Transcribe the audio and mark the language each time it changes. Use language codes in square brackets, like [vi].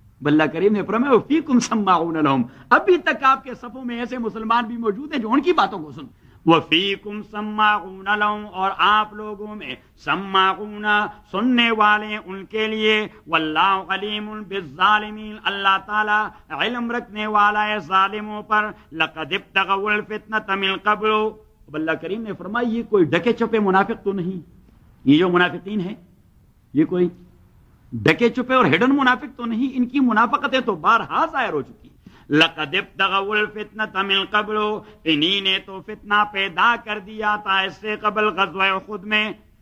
[ur] بلّہ کریم نے فرمایا [ar] وفیکم سماعون لہم, [ur] ابھی تک آپ کے صفوں میں ایسے مسلمان بھی موجود ہیں جو ان کی باتوں کو سن. [ar] وفیکم سماعون لہم, [ur] اور آپ لوگوں میں سماعون سننے والے ان کے لیے. [ar] واللہ علیم بالظالمین, [ur] اللہ تعالی علم رکھنے والا ہے ظالموں پر. [ar] لقد ابتغوا الفتنة من قبل, [ur] بلّہ کریم نے فرمایا یہ کوئی ڈکے چپے منافق تو نہیں, یہ جو منافقین ہیں یہ کوئی ڈکے چپے اور ہڈن منافق تو نہیں, ان کی منافقتیں تو بارہا ظاہر ہو چکی. [ar] لقد ابتغوا الفتنة من قبل, [ur] انہی نے تو فتنہ پیدا کر دیا تھا اس سے قبل غزوہ خود میں.